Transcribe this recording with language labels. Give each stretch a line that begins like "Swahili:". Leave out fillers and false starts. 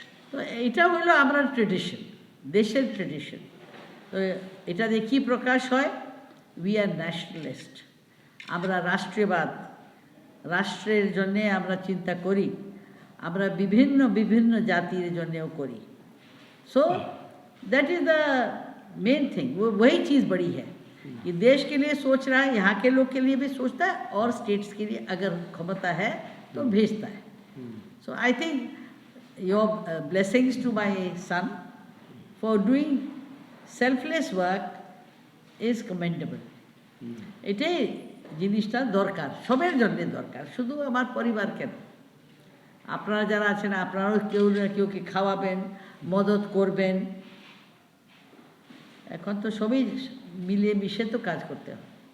Bangla: তো এটা হলো আমরা ট্রেডিশন, দেশের ট্রেডিশন। তো এটা দিয়ে কী প্রকাশ হয়?
English: we are nationalist,
Bangla: আমরা রাষ্ট্রবাদ, রাষ্ট্রের জন্যে আমরা চিন্তা করি, আমরা বিভিন্ন বিভিন্ন জাতির জন্যেও করি।
English: So that is the main thing.
Hindi: वो वही चीज़ बड़ी है कि देश के लिए सोच रहा है, यहाँ के लोग के लिए भी सोचता है, और स्टेट्स के लिए अगर क्षमता है तो भेजता है।
English: So I think your blessings to my son for doing selfless work is commendable.
Bangla: এটাই জিনিসটা দরকার, সবের জন্যে দরকার, শুধু আমার পরিবার কেন, আপনারা যারা আছেন আপনারাও কেউ না কেউকে খাওয়াবেন, মদত করবেন। এখন তো সবই মিলিয়ে মিশে তো কাজ করতে হয়।